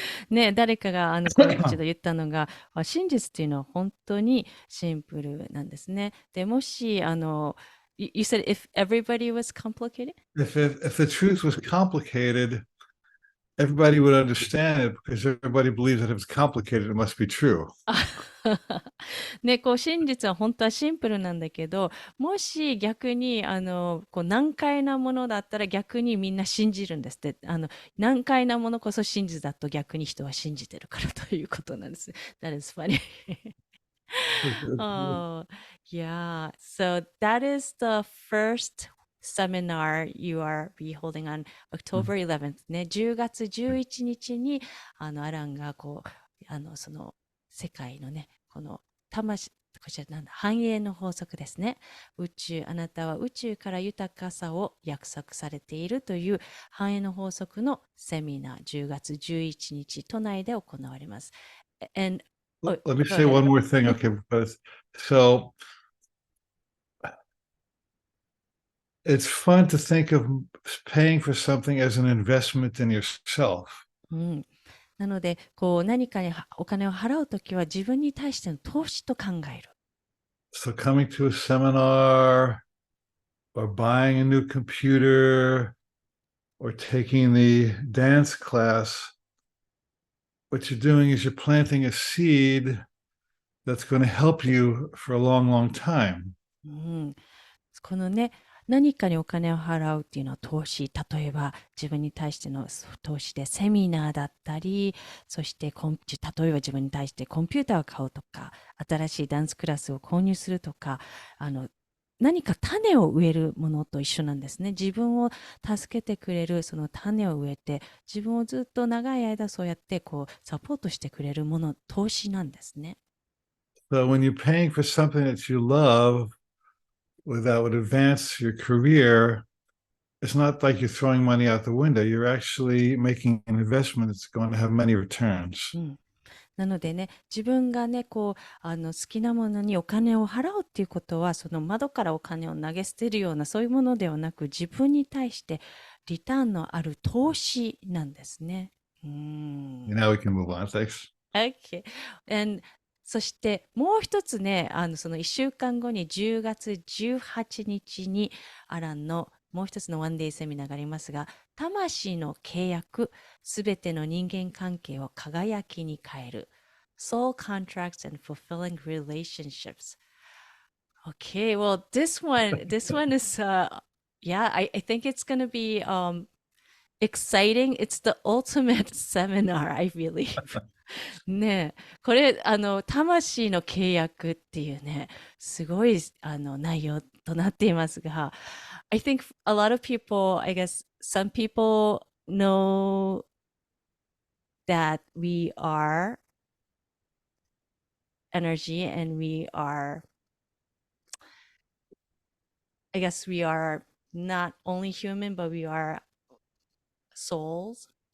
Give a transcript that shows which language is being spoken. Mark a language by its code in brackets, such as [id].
[ja] ね、誰かがこう一度言ったのが、真実っていうのは本当にシンプルなんですね。で、もし、 [en] you said if everybody was complicated? If the truth was complicated, everybody would understand it because everybody believes that if it's complicated, it must be true. [ja] ね、こう真実は本当はシンプルなんだけど、もし逆にこう難解なものだったら逆にみんな信じるんですって。難解なものこそ真実だと逆に人は信じてるからということなんです。 [en] That is funny. Oh, yeah. So that is the first seminar you are be holding on October 11th ね。 [ja] 10月11日にちに、アランがこう、その世界のね、この魂、こちらなんだ、繁栄の法則ですね。あなたは宇宙から豊かさを約束されているという繁栄の法則のセミナー、10月11日、都内で行われます。 And, oh, Let me go say ahead. one more thing, okay? [en] So it's fun to think of paying for something as an investment in yourself. [ja] うん、なので、こう何かにお金を払うときは自分に対しての投資と考える。 [en] So coming to a seminar or buying a new computer or taking the dance class, what you're doing is you're planting a seed that's going to help you for a long, long time. [ja] うん、このね、何かにお金を払うっていうのは投資。例えば自分に対しての投資でセミナーだったり、そして例えば自分に対してコンピューターを買うとか、新しいダンスクラスを購入するとか、何か種を植えるものと一緒なんですね。自分を助けてくれるその種を植えて、自分をずっと長い間そうやってこうサポートしてくれるもの、投資なんですね。 [en] So when you're paying for something that you love, that would advance your career, it's not like you're throwing money out the window. You're actually making an investment that's going to have many returns. うん。 [ja] なのでね、自分がね、こう、好きなものにお金を払うっていうことは、その窓からお金を投げ捨てるような、そういうものではなく、自分に対してリターンのある投資なんですね。 [en] Now we can move on. Thanks. Okay. [ja] And そしてもう一つね、その1週間後に10月18日にちにアランのもう一つのワンデイセミナーがありますが、魂の契約、すべての人間関係を輝きに変える。 [en] soul contracts and fulfilling relationships. Okay, well, this one is, yeah, I think it's gonna be exciting. It's the ultimate seminar, I believe. [ja] ねえ、これ、魂の契約っていうね、すごい、内容となっていますが、 [en] I think a lot of people, I guess some people know that we are energy and we are, I guess we are not only human, but we are souls,